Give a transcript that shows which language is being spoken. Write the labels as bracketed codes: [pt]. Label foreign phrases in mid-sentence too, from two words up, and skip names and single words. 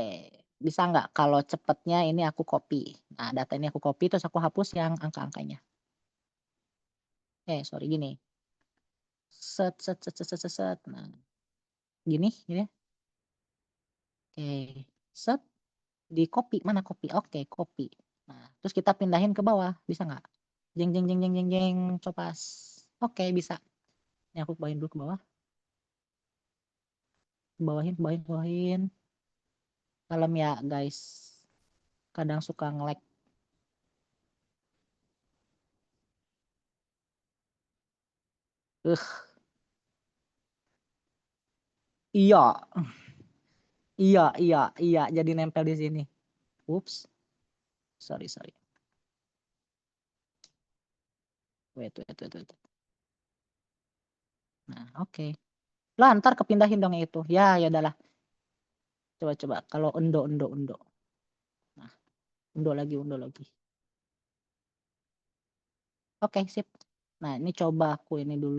[id] Bisa nggak kalau cepetnya ini aku copy. Nah, data ini aku copy terus aku hapus yang angka-angkanya. Sorry gini. Set, set, set, set, set, set, set. Nah, gini ya. Oke. Set. Di copy. Mana copy? Oke, copy. Nah, terus kita pindahin ke bawah. Bisa nggak? Jeng, jeng, jeng, jeng, jeng, jeng. Copas. Oke, bisa. Ini aku bawain dulu ke bawah. Bawahin, bawahin, bawahin. Kalem ya guys. Kadang suka nge-lag. Uh, iya, iya, iya, iya. Jadi nempel di sini. Ups, [en] sorry, sorry. [id] Wait. Nah, oke. Lah, ntar kepindahin dong itu. Ya, ya udahlah. Coba-coba. Kalau undo. Nah, undo lagi. Oke, sip. Nah, ini coba aku ini dulu.